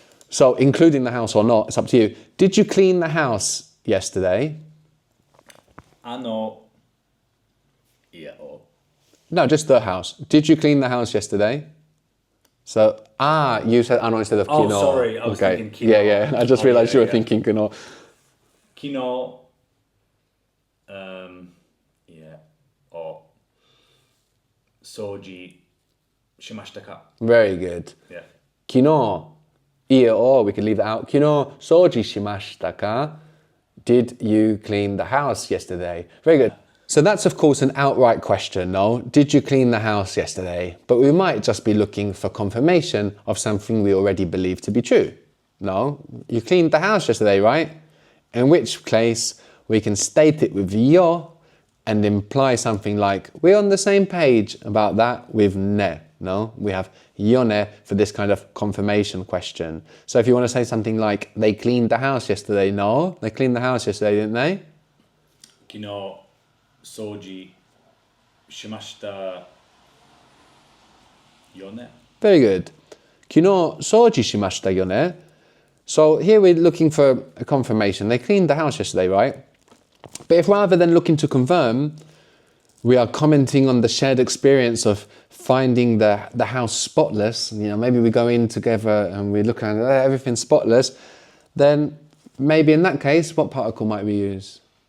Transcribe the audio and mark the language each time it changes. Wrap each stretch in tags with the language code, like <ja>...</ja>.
<en>So including the house or not, it's up to you. Did you clean the house yesterday?</en> <ja>家を</ja> <en>No, just the house. Did you clean the house yesterday? So, you said instead of Oh, kino. sorry, I was thinking kino. Yeah. I just realized you were thinking kino.</en> <ja>昨日、家を掃除しましたか</ja> <en>Very good. Yeah.</en> <ja>昨日、家を</ja> <en>we could leave that out.</en> <ja>昨日、掃除しましたか?</ja> <en>Did you clean the house yesterday? Very good. So that's of course an outright question, no? Did you clean the house yesterday? But we might just be looking for confirmation of something we already believe to be true. No? You cleaned the house yesterday, right? In which case we can state it with yo and imply something like we're on the same page about that with ne. No? We have yone for this kind of confirmation question. So if you want to say something like they cleaned the house yesterday, no? They cleaned the house yesterday, didn't they?</en> <ja>昨日掃除しましたよね</ja> <en>Very good.</en> <ja>昨日掃除しましたよね?</ja> <en>So here we're looking for a confirmation. They cleaned the house yesterday, right? But if rather than looking to confirm, we are commenting on the shared experience of finding the house spotless, maybe we go in together and we look at everything spotless, then maybe in that case, what particle might we use?</en>